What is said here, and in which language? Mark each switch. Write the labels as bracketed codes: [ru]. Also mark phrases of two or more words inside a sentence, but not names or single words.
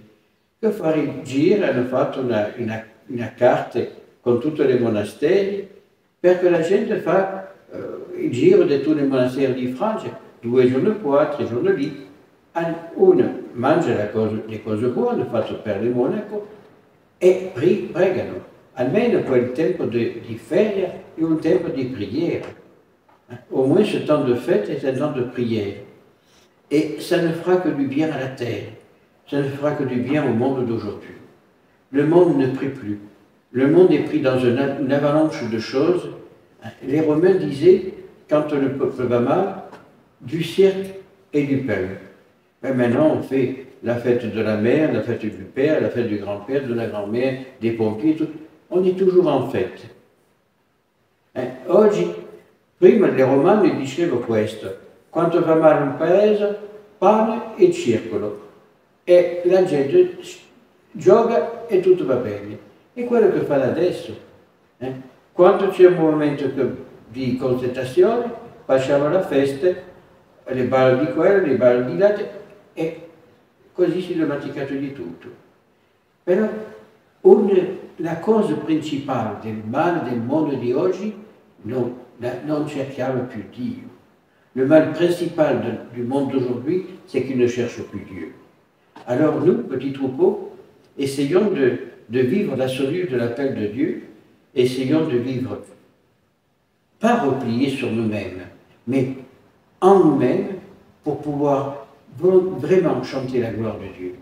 [it] Per fare il giro hanno fatto una carta con tutti i monasteri perché la gente fa il giro di tutti i monasteri di Francia, 2 giorni qua, 3 giorni lì. Uno mangia le cose buone fatte per il monaco e pregano. Almeno quel tempo di ferie è un tempo di prière. [fr] Au moins ce temps de fête est un temps de prière. Et ça ne fera que du bien à la terre. Ça ne fera que du bien au monde d'aujourd'hui. Le monde ne prie plus. Le monde est pris dans une avalanche de choses. Les Romains disaient, quand le peuple va mal, du cirque et du pain. Mais maintenant, on fait la fête de la mère, la fête du père, la fête du grand-père, de la grand-mère, des pompiers, tout. On est toujours en fête. [it] Oggi, prima les Romani dicevano questo, quando va male un paese, pane e circolo. E la gente gioca e tutto va bene. È quello che fa adesso. Quando c'è un momento di concentrazione, facciamo la festa, le balle di quello, le balle di là, e così si è dimenticato di tutto. Però la cosa principale del male del mondo di oggi non cerchiamo più Dio. [fr] Le mal principal du monde d'aujourd'hui, c'est qu'il ne cherche plus Dieu. Alors nous, petits troupeaux, essayons de vivre la solitude de l'appel de Dieu, essayons de vivre, pas repliés sur nous-mêmes, mais en nous-mêmes, pour pouvoir vraiment chanter la gloire de Dieu.